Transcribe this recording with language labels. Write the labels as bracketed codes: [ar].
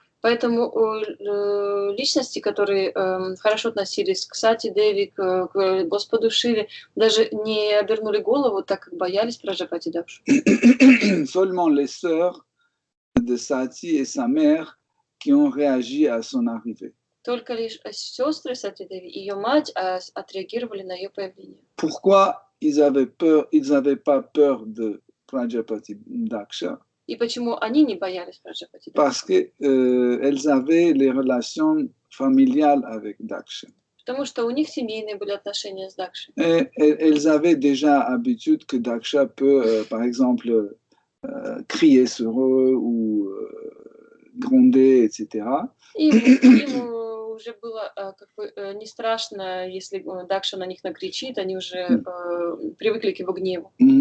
[ru] Поэтому личности, которые хорошо относились к Сати Деви, к Господу Шиве, даже не обернули голову, так как боялись Праджапати Дакшу. [fr] Seulement les sœurs de Sati et sa mère qui ont réagi à son arrivée. [ru] Только лишь сестры Сати Деви и ее мать отреагировали на ее появление. [fr] Pourquoi ils avaient pas peur de Prajapati Daksha? [ru] И почему они не боялись Праджапати Дакшу? [fr] Parce qu'elles avaient les relations familiales avec Daksha. [ru] Потому что у них семейные были отношения с Дакшей. [fr] Et elles avaient déjà habitude que Daksha peut, par exemple, crier sur eux ou gronder, etc. [ru] Им уже было как бы не страшно, если Дакша на них накричит, они уже привыкли к его гневу.